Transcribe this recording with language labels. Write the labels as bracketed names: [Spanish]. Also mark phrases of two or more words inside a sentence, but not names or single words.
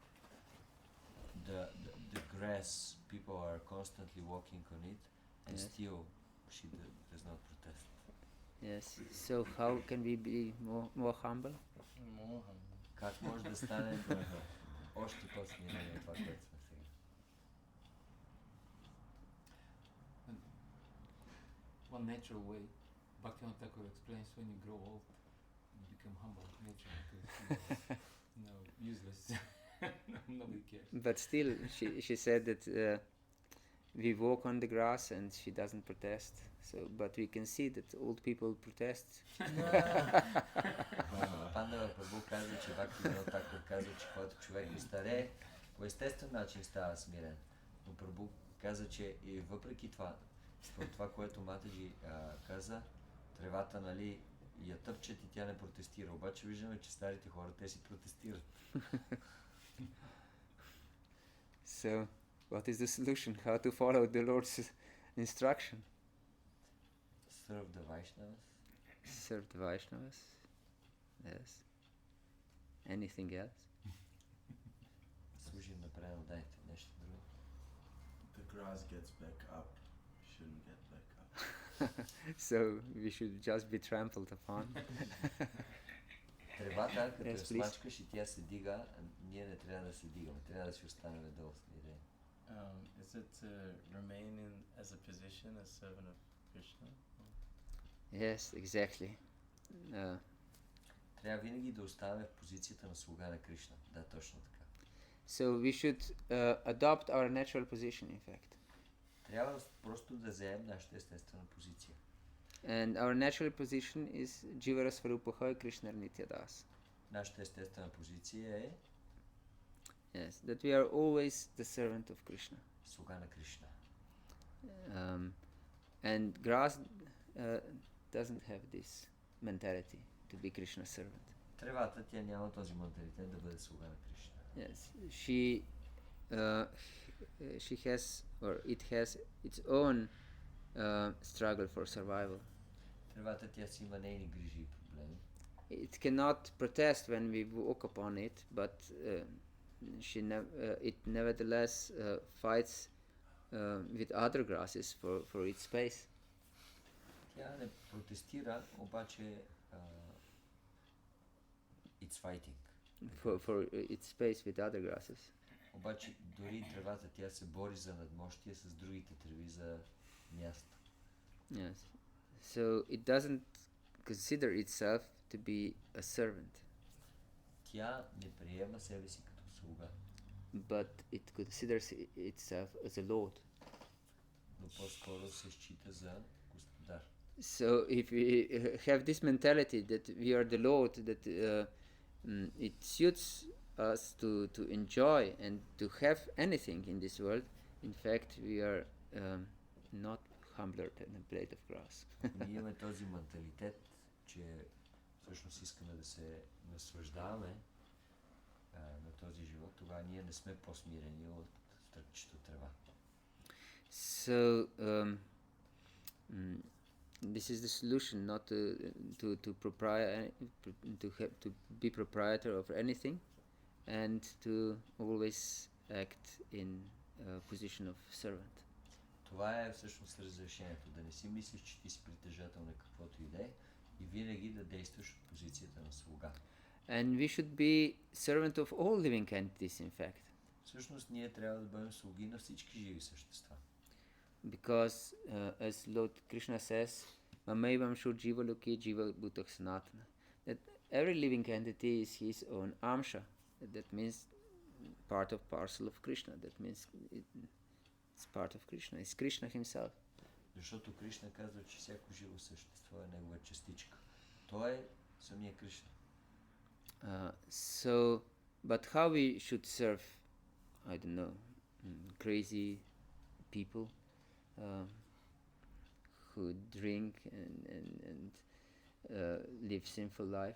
[English] The grass, people are constantly walking on it, and Yes. still she does not protest. Yes. So how can we be more humble? [Bulgarian] Как може да стане още по-смирени от това, което сме сега? [English] One natural way, Bhakti-yoga explains, when you grow old, you become humble naturally because useless. Nobody cares. But still, she said that we walk on the grass and she doesn't protest. So, but we can see that old people protest. [Bulgarian] Пандава Прабху казва, че Бхакти-yoga казва, че когато човек остарее, по естествен начин става смирен. Но Прабху каза, че и въпреки това, според това, което Матаджи каза, тревата, нали, я тъпчат и тя не протестира. Обаче виждаме, че старите хора, те си протестират. [English] So, what is the solution? How to follow the Lord's instruction? Serve the Vaishnavas. Serve the Vaishnavas. Yes. Anything else? [Bulgarian] Служим на преданодайте, нещо друго. [English] The grass gets back up. Shouldn't get back up. So we should just be trampled upon. [Bulgarian] Тревата, като [English] Yes, [Bulgarian] я [English] please. [Bulgarian] смачкаш и тя се дига, ние не трябва да се дигаме. Трябва да си останем долу смирени. [English] Is it to remain in as a position as servant of Krishna? Yes, exactly. [Bulgarian] Трябва винаги да оставаме в позицията на слуга на Кришна. Да, точно така. [English] So we should adopt our natural position, in fact. [Bulgarian] Трябва просто да вземем нашата естествена позиция. [English] And our natural position is [Bangla] জীবের স্বরূপ হয় কৃষ্ণের নিত্যদাস. [Bulgarian] Нашата естествена позиция е [English] Yes, that we are always the servant of Krishna. [Bulgarian] слуга на Кришна. [English] And grass doesn't have this mentality to be Krishna's servant. [Bulgarian] Тревата, тя няма този менталитет да бъде слуга на Кришна. [English] Yes, she she has, or it has its own struggle for survival. [Bulgarian] Тревата тя си има нейни грижи и проблеми. [English] It cannot protest when we walk upon it, but it nevertheless fights with other grasses for its space. [Bulgarian] Тя не протестира, обаче [English] it's fighting. For its space with other grasses. [Bulgarian] Обаче дори тревата тя се бори за надмощие с другите треви за място. [English] Yes. So it doesn't consider itself to be a servant. [Bulgarian] Тя не приема себе си като слуга. [English] But it considers itself as a lord. [Bulgarian] Но по-скоро се счита за господар. [English] So if we have this mentality that we are the Lord, that it suits us to enjoy and to have anything in this world, in fact we are not humbler than a blade of grass. [Bulgarian] Ние имаме този менталитет, че всъщност искаме да се наслаждаваме на този живот, тогава ние не сме по-смирени от стръкчето трева. [English] So this is the solution, not to be proprietor of anything, and to always act in a position of servant. [Bulgarian] Това е всъщност разрешението, да не си мислиш, че ти си притежател на каквото и да е и винаги да действаш от позицията на слуга. [English] And we should be servant of all living entities, in fact. [Bulgarian] Всъщност ние трябва да бъдем слуги на всички живи същества. [English] Because as Lord Krishna says, [Sanskrit] ममैवांशो जीवलोके जीवभूतः सनातनः, [English] that every living entity is his own amsha. That means part of parcel of Krishna. That means it's part of Krishna. It's Krishna himself. [Bulgarian] Защото Кришна казва, че всяко живо същество е негова частичка. Той е самия Кришна. [English] But how we should serve, I don't know, crazy people who drink and live sinful life?